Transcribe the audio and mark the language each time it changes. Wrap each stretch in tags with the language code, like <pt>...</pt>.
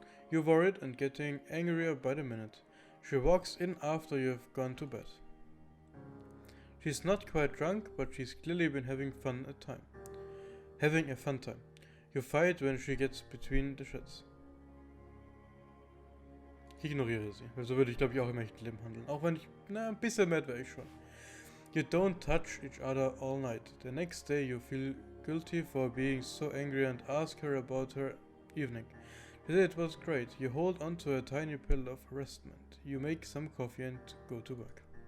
<en>You're worried and getting angrier by the minute. She walks in after you've gone to bed. She's not quite drunk, but she's clearly been having a fun time. You fight when she gets between the sheds.</en> <de>Ich ignoriere sie, weil so würde ich glaube ich auch im echten Leben handeln. Auch wenn ich, ein bisschen mad wäre ich schon.</de> <en>You don't touch each other all night. The next day you feel guilty for being so angry and ask her about her evening. Today it was great. You hold on to a tiny pill of restment. You make some coffee and go to work.</en>